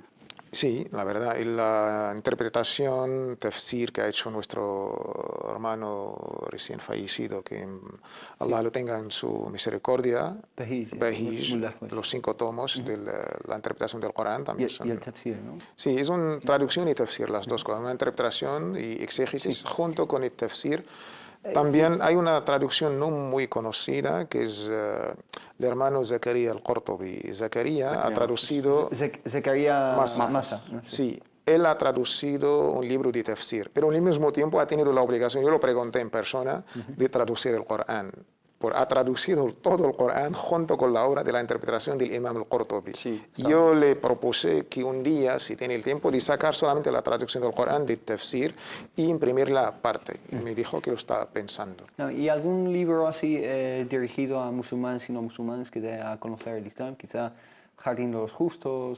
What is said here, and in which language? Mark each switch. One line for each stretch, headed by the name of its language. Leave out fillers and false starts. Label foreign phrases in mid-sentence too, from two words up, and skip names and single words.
Spanish: Sí, la verdad, y la interpretación, tafsir que ha hecho nuestro hermano recién fallecido, que Allah lo tenga en su misericordia, Behish, los 5 tomos de la interpretación del Corán también son... Y el tafsir, ¿no? Sí, es una traducción y tafsir, las dos cosas, una interpretación y exégesis junto con el tafsir. También hay una traducción no muy conocida que es el hermano Zakaria al-Qurtubi. Zakaria ha traducido... Zakaria Masa. Sí, él ha traducido un libro de tafsir, pero al mismo tiempo ha tenido la obligación, yo lo pregunté en persona, de traducir el Corán. Ha traducido todo el Corán junto con la obra de la interpretación del Imam al-Qurtubi. Sí, yo le propuse que un día, si tiene el tiempo, de sacar solamente la traducción del Corán de tafsir y imprimirla aparte. Y me dijo que lo estaba pensando. ¿Y algún libro así dirigido a musulmanes y no musulmanes que dé a conocer el Islam? Quizá Jardín de los Justos.